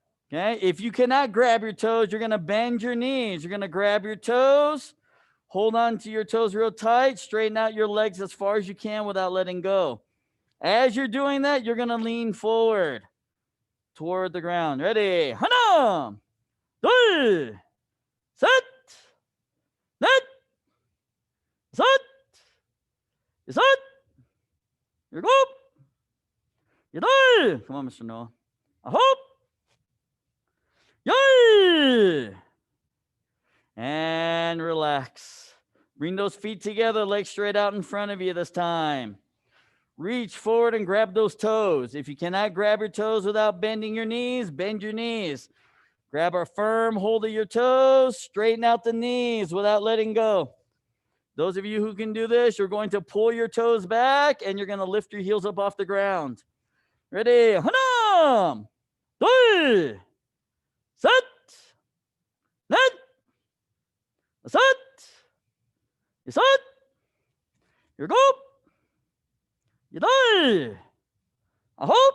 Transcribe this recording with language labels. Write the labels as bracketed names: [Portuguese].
[English] Okay, if you cannot grab your toes, you're going to bend your knees. You're going to grab your toes, hold on to your toes real tight, straighten out your legs as far as you can without letting go. As you're doing that, you're going to lean forward toward the ground. Ready? [Korean] 하나, 둘, 셋, 넷, 다섯, 여섯, 일곱, 여덟. [English] Come on, Mr. Noah. [Korean] 아홉, 열. [English] And relax. Bring those feet together, legs straight out in front of you this time. Reach forward and grab those toes. If you cannot grab your toes without bending your knees, bend your knees. Grab a firm hold of your toes, straighten out the knees without letting go. Those of you who can do this, you're going to pull your toes back and you're going to lift your heels up off the ground. Ready? [Korean] 하나, 둘, 셋, 넷, 다섯, 여섯, 일곱, 여덟, 아홉,